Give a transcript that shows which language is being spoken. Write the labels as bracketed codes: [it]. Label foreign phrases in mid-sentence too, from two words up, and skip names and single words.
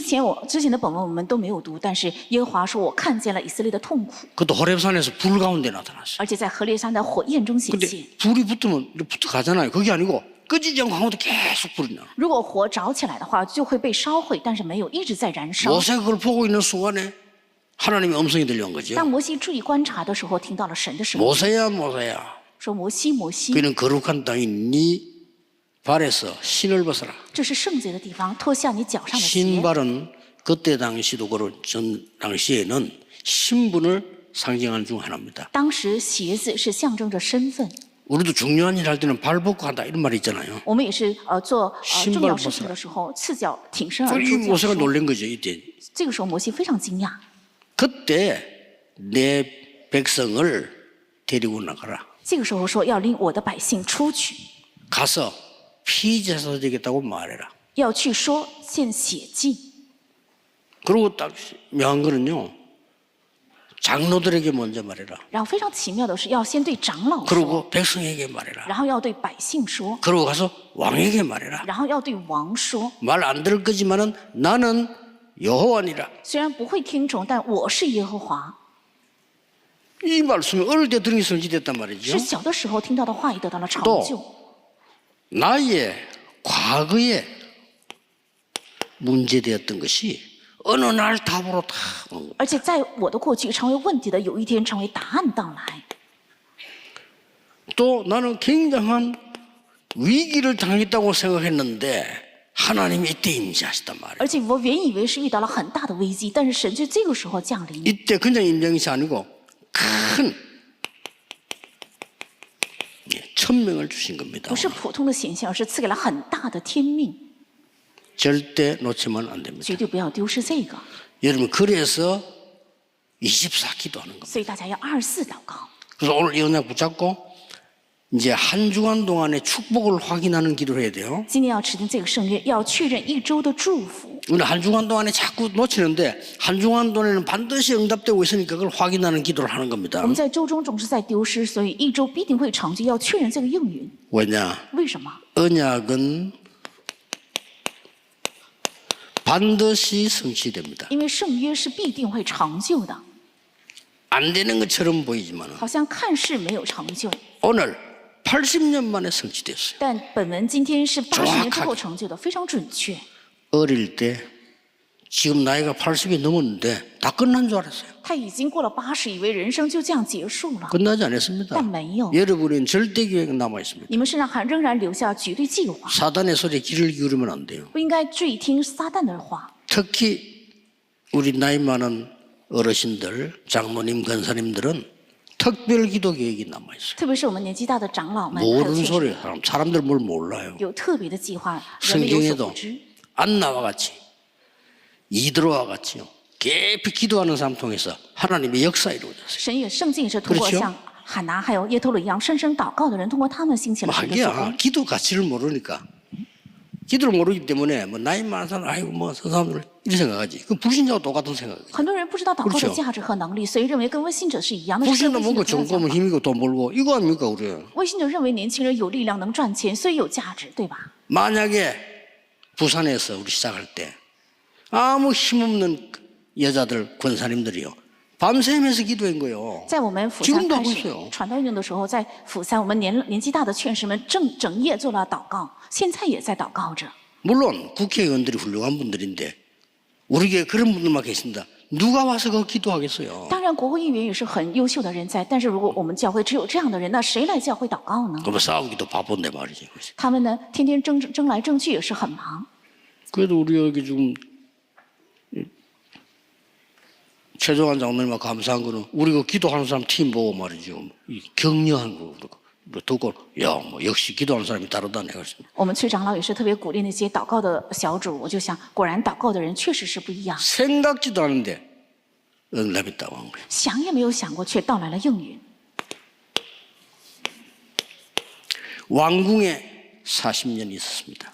[zh] 之前的本文我们都没有读，但是耶和华说：“我看见了以色列的痛苦， [ko] 그것도 호렙산에서 불 가운데 나타났어요. [zh] 而且在何烈山的火焰中显现。 [ko] 근데 불이 붙으면 붙어 가잖아요. 그게 아니고 끄지지 않고 가운데 계속 불이 나. [zh] 如果火着起来的话，就会被烧毁，但是没有一直在燃烧。 [ko] 모세가 그걸 보고 있는 순간에 하나님의 음성이 들려온 거죠. [zh] 当摩西注意观察的时候，听到了神的声音， [ko] 모세야 모세야 [zh] 说：“摩西，摩西， [ko] 그는 거룩한 땅이 네 발에서 신을 벗어라. [zh] 这是圣洁的地方，脱下你脚上的鞋。 [ko] 신발은 그때 당시도 그런 전 당시에는 신분을 상징하는 중 하나입니다. [zh] 当时鞋子是象征着身份， [ko] 우리도 중요한 일 할 때는 발 벗고 한다 이런 말이 있잖아요. [zh] 我们也是做 [ko] 신발 [zh] 重要事情的时候，赤脚挺身而 [ko] 이 [zh] 出这样 [ko] 모세가 [zh] 说。 [ko] 놀란 거죠 이때. [zh] 这个时候摩西非常惊讶， [ko] 그때 내 백성을 데리고 나가라. [zh] 这个时候说要领我的百姓出去， [ko] 가서 피제사 되겠다고 말해라. [zh] 要去说献血祭。 [ko] 그리고 딱 묘한 거는요. 장로들에게 먼저 말해라. [zh] 然后非常奇妙的是，要先对长老说， [ko] 그리고 백성에게 말해라. [zh] 然后要对百姓说， [ko] 그리고 가서 왕에게 말해라. [zh] 然后要对王说。 [ko] 말 안 들을 거지만은 나는 여호와니라. [zh] 虽然不会听从，但我是耶和华。 [ko] 이 말씀이 어릴 때 들은 게 성취됐단 말이죠. [zh] 是小的时候听到的话语得到了成 [ko] 또 [zh] 就。 [ko] 나의 과거에 문제되었던 것이 어느 날 답으로 다 오는 거예요. [zh] 而且在我的过去成为问题的，有一天成为答案到来。 [ko] 또 나는 굉장한 위기를 당했다고 생각했는데 하나님이 이때 임재하셨단 말이에요. [zh] 而且我原以为是遇到了很大的危机，但是神就这个时候降临， [ko] 이때 그냥 임재한 것이 아니고 큰 천명을 주신 겁니다. [zh] 不是普通的显现，而是赐给了很大的天命， [ko] 절대 놓치면 안 됩니다. [zh] 绝对不要丢失这个。 [ko] 여러분 그래서 24 기도하는 겁니다. [zh] 所以大家要24祷告。 [ko] 그래서 오늘 이 언약 붙잡고 이제 한 주간 동안의 축복을 확인하는 기도를 해야 돼요. [zh] 今天要持定这个圣约，要确认一周的祝福。 [ko] 우리는 한 주간 동안에 자꾸 놓치는데 한 주간 동안에는 반드시 응답되고 있으니까 그걸 확인하는 기도를 하는 겁니다. [zh] 我们在周中总是在丢失，所以一周必定会成就，要确认这个应允。 [ko] 왜냐? [zh] 为什么？ [ko] 언약은 반드시 성취됩니다. [zh] 因为圣约是必定会成就的， [ko] 안 되는 것처럼 보이지만 [zh] 好像看似没有成就， [ko] 오늘 80년 만에 성취됐어요. [zh] 但本文今天是80年之后成就的，非常准确。 [ko] 어릴 때 지금 나이가 80이 넘었는데 다 끝난 줄 알았어요. [zh] 他已经过了80，以为人生就这样结束了， [ko] 끝나지 않았습니다. [zh] 但没有。 [ko] 여러분은 절대 계획이 남아 있습니다. [zh] 你们身上还仍然留下绝对计划， [ko] 사단의 소리에 귀를 기울이면 안 돼요. [zh] 不应该注意听撒旦的话。 [ko] 특히 우리 나이 많은 어르신들, 장모님, 권사님들은 특별 기도 계획이 남아 있어요. [zh] 特别是我们年纪大的长老们，还有 [ko] 모르는 [zh] 确 [ko] 소리 [zh] 实 [ko] 사람들 뭘 몰라요. [zh] 有特别的计划，人们有所 [ko] 성경에도 [zh] 不知。 [ko] 안나와 같이 이드로와 같이요. 깊이 기도하는 사람 통해서 하나님의 역사 이루어졌어요. [zh] 神也圣经也是通过 [ko] 그렇죠 [zh] 像喊拿还有耶托罗一样深深祷告的人，通过他们兴起了神的作 [ko] 하기야 [zh] 工。 [ko] 기도 가치를 모르니까 기도를 모르기 때문에 뭐 나이 많은 사람 아이고 뭐 저 사람들 이렇게 생각하지. 그 불신자와 똑같은 생각이에요. [zh] 很多人不知道祷告的 [ko] 그렇죠 [zh] 价值和能力，所以认为跟微信者是一样的。是跟 [ko] 불신자 [zh] 微信 [ko] 뭔가 [zh] 者同样 [ko] 돈 [zh] 的想 [ko] 벌면 [zh] 法 [ko] 힘이고 돈 벌고 이거 아닙니까 우리. [zh] 微信者认为年轻人有力量能赚钱，所以有价值，对吧？ [ko] 만약에 부산에서 우리 시작할 때 아무 힘없는 여자들 권사님들이요 밤새면서 기도한 거예요. [zh] 在我们釜 [ko] 지금 [zh] 山 [ko] 도 [zh] 开 [ko] 하고 [zh] 始 [ko] 있어요. [zh] 传道运动的时候，在釜山，我们年纪大的劝士们整夜做了祷告，现在也在祷告着。 [ko] 물론 국회의원들이 훌륭한 분들인데 우리 교회 그런 분들만 계신다. 누가 와서 그 기도하겠어요. [zh] 当然，国会议员也是很优秀的人才，但是如果我们教会只有这样的人，那谁来教会祷告呢？ [ko] 그러면 싸우기도 바쁜데 말이지. [zh] 他们呢，天天争来争去，也是很忙。 [ko] 그래도 우리 여기 지금 최종환 장로님과 감사한 거는 우리 그 기도하는 사람 팀 보고 말이죠. 이 격려한 거 듣고 야 뭐 역시 기도하는 사람이 다르다 내가 그랬습니다. [zh] 我们崔长老也是特别鼓励那些祷告的小组，我就想，果然祷告的人确实是不一样， [ko] 생각지도 않은데 응답이 있다고 한 거예요. [zh] 想也没有想过，却到来了应允。 [ko] 왕궁에 40년 있었습니다.